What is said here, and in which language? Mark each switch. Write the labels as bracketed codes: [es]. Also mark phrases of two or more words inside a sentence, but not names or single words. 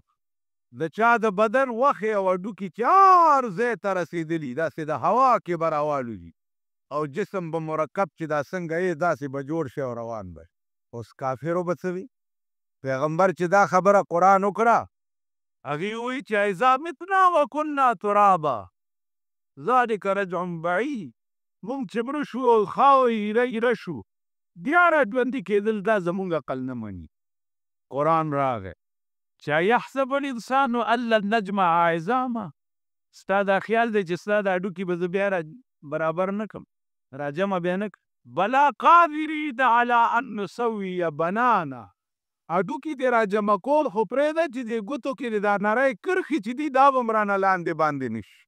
[ps] د چا د بدن غوښې او هډوکي چې هر ځای ته رسېدلي، داسې د هوا کې به راوالوځي او جسم به مرکب چې دا څنګه یې داسې به جوړ شي او روان به. اوس کافرو به څه وي؟ پیغمبر چې دا خبره قرآن وکړه، هغې وایي چې [ar] اذا متنا وکنا ترابا ذلک رجع بعید. [ps] موږ چې مړه شو او خاوره ایره شو، بیا راژوندي کېدل دا زموږ عقل نه مني. قرآن راغی چې [ar] یحسب الانسان ان لن نجمع عظامه. [ps] ستا دا خیال دی چې ستا دا هډوکي به زه بیا برابر نه کړم، راجمع بیا نه کړم. [ar] بلا قادرین علی ان نسوي بنانا. [ps] هډوکي دې راجمع کول خو پرېږده چې دې ګوتو کې دا نری کرښې چې دي دا به هم رانه لاندې باندې نه شي.